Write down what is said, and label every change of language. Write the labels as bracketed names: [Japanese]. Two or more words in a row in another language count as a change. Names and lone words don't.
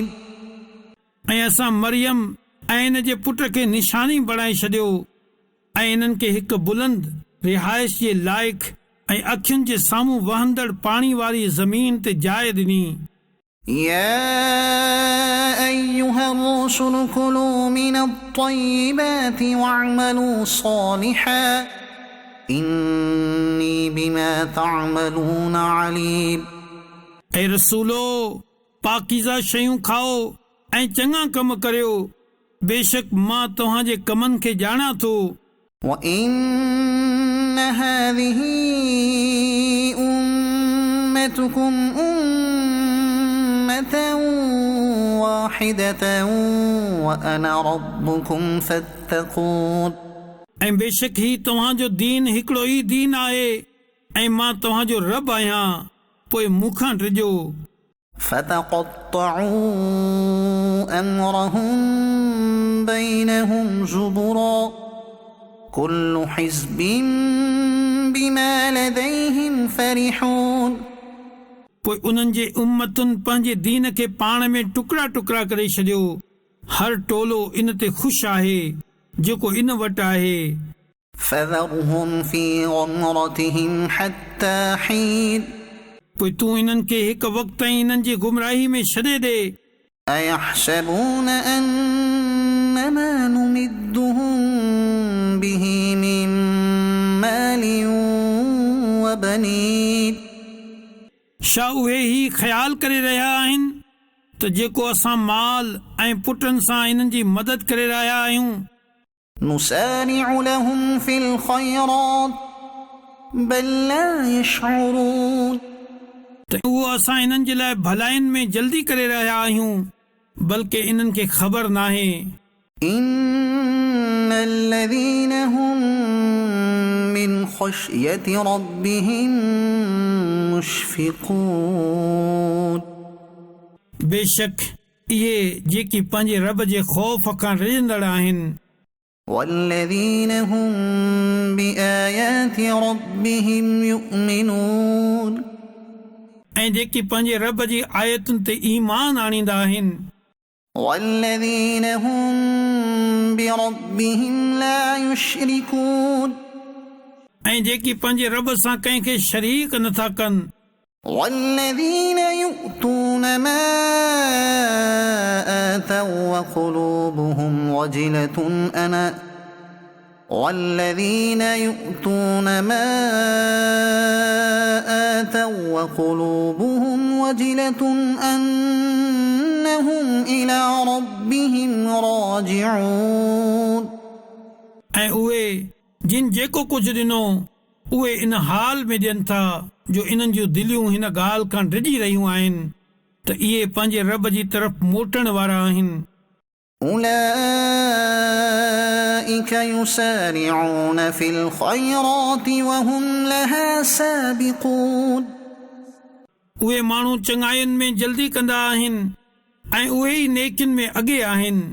[Sindhi] ऐं असां मरियम ऐं इन जे पुट खे निशानी बणाए छॾियो ऐं इन्हनि खे हिकु बुलंद रिहाइश जे लाइक़ ऐं अखियुनि जे साम्हूं वहंदड़ पाणी वारी ज़मीन ते जाइ ॾिनी। [Arabic] يا أيها الرسل كلوا من الطيبات واعملوا صالحا إني بما تعملون عليم [Sindhi] ऐं रसूलो, पाकीज़ा शयूं खाओ ऐं चङा कम करियो, बेशक मां तव्हांजे कमनि खे ॼाणा थो। [Arabic] وإن هذه أمتكم أمة واحدة وأنا ربكم فاتقون [Sindhi] ऐं बेशक ही तव्हांजो दीन हिकिड़ो ई दीन आहे ऐं मां तव्हांजो रब आहियां, पोइ मूंखां ॾिजो। [Arabic] فتقطعوا أمرهم بينهم زبرا كل حزب بما لديهم فرحون [Sindhi] पोइ उन्हनि जे उम्मतुनि पंहिंजे दीन खे पाण में टुकड़ा टुकड़ा करे छॾियो। हर टोलो इन ते ख़ुशि आहे जेको इन वटि आहे। [Arabic] فذرهم في غمرتهم حتى حين [Sindhi] पोइ तूं इन्हनि खे हिकु वक़्तु ताईं इन्हनि जी गुमराही में छॾे ॾे। [Arabic] أيحسبون أن ما نمدهم به من مال وبنين [Sindhi] छा उहे ही ख़्यालु करे रहिया आहिनि त जेको असां माल ऐं पुटनि सां इन्हनि जी मदद करे रहिया आहियूं [Arabic] نسارع لهم في الخيرات بل لا يشعرون [Sindhi] त उहो असां इन्हनि जे लाइ भलाइनि में जल्दी करे रहिया आहियूं बल्कि इन्हनि खे ख़बर नाहे। [Arabic] إن الذين هم من خشية ربهم مشفقون [Sindhi] बेशक इहे जेकी पंहिंजे रब जे ख़ौफ़ खां रिझंदड़ आहिनि [Arabic] والذين هم بآيات ربهم يؤمنون [Sindhi] ऐं जेकी पंहिंजे रब जी आयतुनि ते ईमान आणींदा आहिनि [Arabic] والذين هم بربهم لا يشركون [Sindhi] ऐं जेकी पंहिंजे रब सां कंहिंखे शरीक नथा कनि [Arabic] والذين يؤتون ما آتوا وقلوبهم وجلة والذين يؤتون ما آتوا وقلوبهم وجلة أنهم إلى ربهم راجعون [Sindhi] ऐं उहे जिन जेको कुझु ॾिनो उहे इन हाल में ॾियनि था जो इन्हनि जूं दिलियूं हिन ॻाल्हि खां डिॼी रहियूं आहिनि त इहे पंहिंजे रब जी तरफ़ मोटण वारा आहिनि। [Arabic] أولئك يسارعون في الخيرات وهم لها سابقون [Sindhi] उहे माण्हू चङाइयुनि में जल्दी कंदा आहिनि ऐं उहे ई नेकियुनि में अॻे आहिनि।